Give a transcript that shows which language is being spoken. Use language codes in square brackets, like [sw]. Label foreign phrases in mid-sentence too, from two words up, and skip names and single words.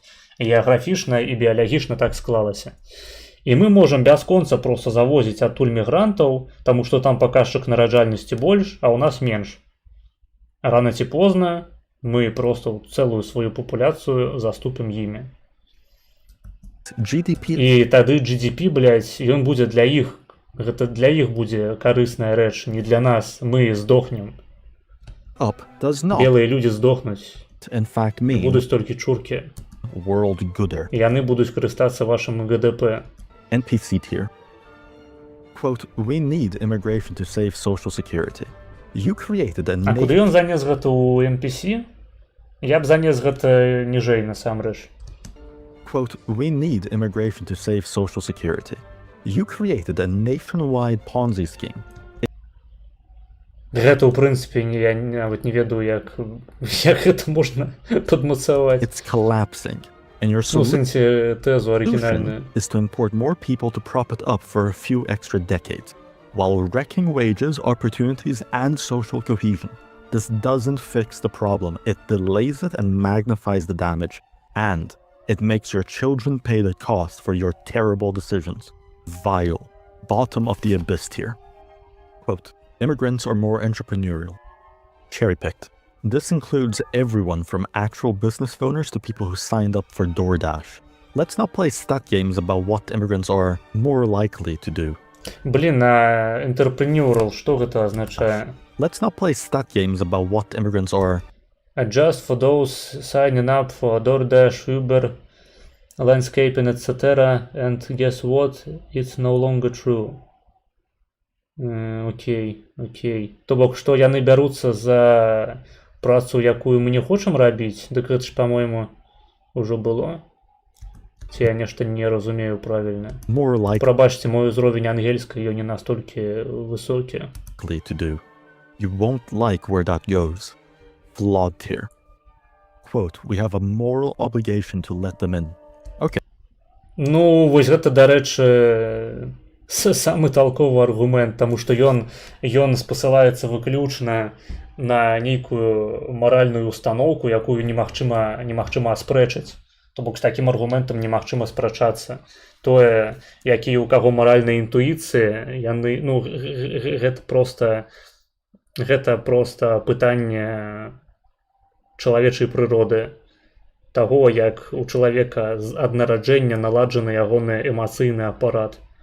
[be] Геаграфічна і біялагічна так склалася. І мы можам бясконца проста завозіць адтуль мігрантаў, таму што там паказчык нараджальнасці больш, а ў нас менш. Рана ці позна мы проста цэлую сваю папуляцыю заступім імі. [en] GDP [be] І тады GDP, блядь, ён будзе для іх. Гэта для іх будзе карысная рэч, не для нас. Мы здохнем. [en] up does not, [be] Белыя людзі здохнуць. [en] in fact, mean [be] Будуць толькі чуркі. [en] world gooder. [be] І яны будуць карыстацца вашым ГДП. [en] NPC tier. Quote, we need immigration to save social security. You created a [be] А куды [en] nation. [be] ён занес гэта ў NPC? Я б занес гэта ніжэй насамрэч. Quote, we need immigration to save social security. You created a nationwide Ponzi scheme. Гэта, ў прынцыпе, я нават не ведаю, як гэта можна падмацаваць. [en] It's collapsing. And your [be] Ну, у сэнсе тэзу [en] solution [be] арыгінальную. [en] is to import more people to prop it up for a few extra decades, while wrecking wages, opportunities, and social cohesion. This doesn't fix the problem, it delays it and magnifies the damage, and it makes your children pay the cost for your terrible decisions. Vile. Bottom of the abyss tier. Quote, immigrants are more entrepreneurial. Cherry-picked. This includes everyone from actual business owners to people who signed up for DoorDash. Let's not play stat games about what immigrants are more likely to do. [be] Блін, а entrepreneurial, што гэта азначае? [en] Let's not play stat games about what immigrants are Just for those signing up for DoorDash, Uber, landscaping, etc. And guess what? It's no longer true. [be] Окей. То бок, што яны бяруцца за працу, якую мы не хочам рабіць, дык гэта ж, па-мойму, ужо было. Ці я нешта не разумею правільна. [en] more likely [be] Прабачце, мой узровень ангельскай ён не настолькі высокі. [en] to do. You won't like where that goes. Flawed tier. Quote, we have a moral obligation to let them in. [be] Ну, вось гэта, дарэчы, самы талковы аргумент, таму што ён спасылаецца выключна на нейкую маральную установку, якую немагчыма аспрэчыць. То бок з такім аргументам немагчыма спрачацца. Тое, якія ў каго маральныя інтуіцыі, яны, ну, гэта проста пытанне чалавечай прыроды, таго, як у чалавека ад нараджэння наладжаны ягоны эмацыйны апарат.